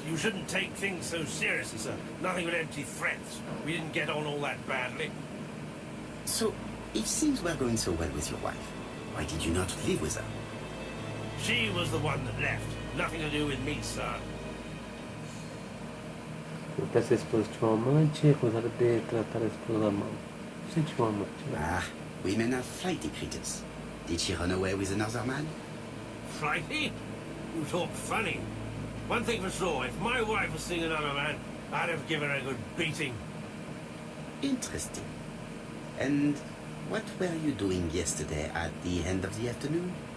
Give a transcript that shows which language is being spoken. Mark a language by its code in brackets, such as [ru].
[en] You shouldn't take things so seriously, sir. Nothing but empty threats. We didn't get on all that badly. So, if things were going so well with your wife, why did you not live with her? She was the one that left. Nothing to do with me, sir. [pt] Essa esposa tinha um amante, acusada de tratar a esposa mal. Você tinha um amante, né? [en] Ah, women are flighty creatures. Did she run away with another man? Flighty? You talk funny. One thing for sure, if my wife was seeing another man, I'd have given her a good beating. Interesting. And what were you doing yesterday at the end of the afternoon?